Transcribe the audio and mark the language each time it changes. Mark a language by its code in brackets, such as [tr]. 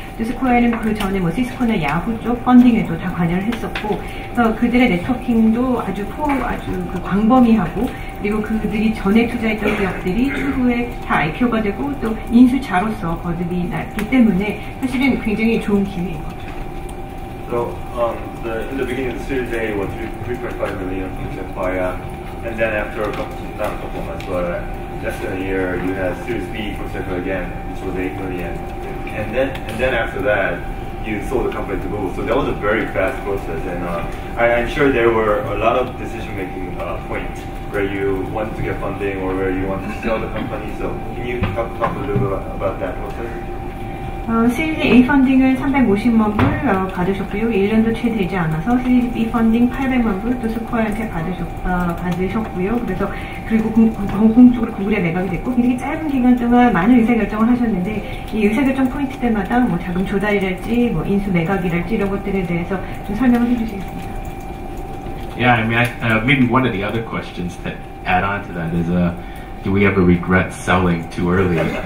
[ko] 또 스코어에는 그 전에 뭐 시스코나 야후 쪽 펀딩에도 다 관여를 했었고, 그래서 그들의 네트워킹도 아주 그 광범위하고, 그리고 그들이 전에 투자했던 기업들이 추후에 다 IPO가 되고 또 인수자로서 거듭이 났기 때문에 사실은 굉장히 좋은 기회인 거죠. [en] So in the beginning of the Series A was 3.5 million from Sequoia, and then after not a couple months, but less than a year, you had Series B from Sequoia again, which was 8 million, and then after that, you sold the company to Google. So that was a very fast process, and I'm sure there were a lot of decision-making points where you wanted to get funding or where you wanted to sell the company. So can you talk a little bit about that process? [ko] 시리즈 A 펀딩을 350만 불 받으셨고요. 1년도 채 되지 않아서 시리즈 B 펀딩 800만 불 또 스코어한테 받으셨고요. 그래서 그리고 공공적으로 구글에 매각이 됐고 굉장히 짧은 기간 동안 많은 의사결정을 하셨는데 이 의사결정 포인트들마다 뭐 자금 조달이랄지 뭐 인수 매각이랄지 이런 것들에 대해서 좀 설명을 해주시겠습니다. [en] Yeah, I mean, maybe one of the other questions that add on to that is, do we ever regret selling too early?